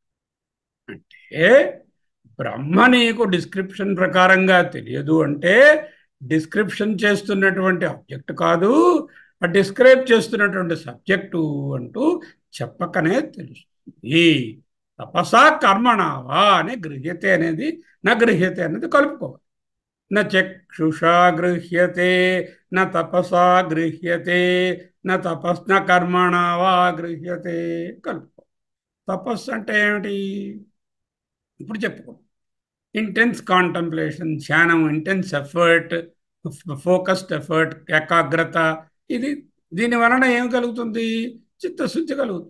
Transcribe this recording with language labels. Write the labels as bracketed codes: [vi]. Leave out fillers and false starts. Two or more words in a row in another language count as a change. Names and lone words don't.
[te] అంటే బ్రహ్మ నీకు డిస్క్రిప్షన్ ప్రకారంగా తెలియదు అంటే డిస్క్రిప్షన్ చేస్తున్నటువంటి ఆబ్జెక్ట్ కాదు, ఆ డిస్క్రైబ్ చేస్తున్నటువంటి సబ్జెక్టు అంటూ చెప్పకనే తెలుస్తుంది. [sa] తపసా కర్మణావా [te] అనే గృహ్యతే అనేది నా గృహ్యతే అనేది కలుపుకోవాలి. [sa] न चक्षुषा गृह्यते न तपसा गृह्यते न तपस् न कर्मणा वा गृह्यते. [te] కలుపుకో. తపస్సు అంటే ఏమిటి ఇప్పుడు చెప్పుకో. [en] intense contemplation, ధ్యానం, intense effort, focused effort, ఏకాగ్రత. [te] ఇది దీని వలన ఏం కలుగుతుంది? చిత్తశుద్ధి కలుగుతుంది.